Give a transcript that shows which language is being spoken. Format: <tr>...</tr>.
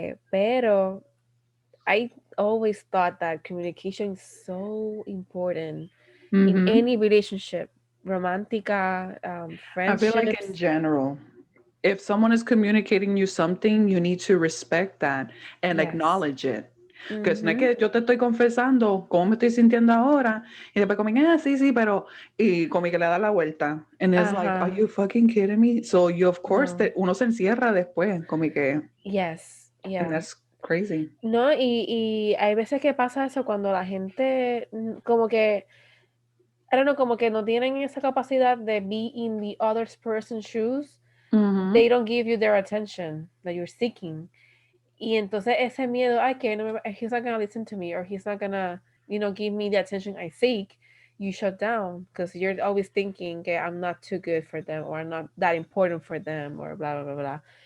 <es>Pero</es> <en>I always thought that communication is so important in Mm-hmm. any relationship, romantica, I feel like in friendships. general, if someone is communicating you something, you need to respect that and Yes. acknowledge it. Because</en> <es>no es Mm-hmm. que yo te estoy confesando cómo me estoy sintiendo ahora y después como, ah, sí, sí, pero, y como que le da la vuelta.</es> <en>And it's like, are Ajá. you fucking kidding me? So you, of course, No.</en> <es>uno se encierra después, como que,</es> <en>Yes. and Yeah. that's crazy.</en> <es>No, y hay veces que pasa eso cuando la gente como que,</es> <en>I don't know,</en> <es>como que no tienen esa capacidad de</es> <en>be in the other person's shoes. Mm-hmm. They don't give you their attention that you're seeking.</en> <es>Y entonces ese miedo, ay, que no</es> <en>he's not gonna listen to me or he's not gonna, give me the attention I seek, you shut down because you're always thinking, okay, I'm not too good for them or I'm not that important for them or blah, blah, blah, blah.</en>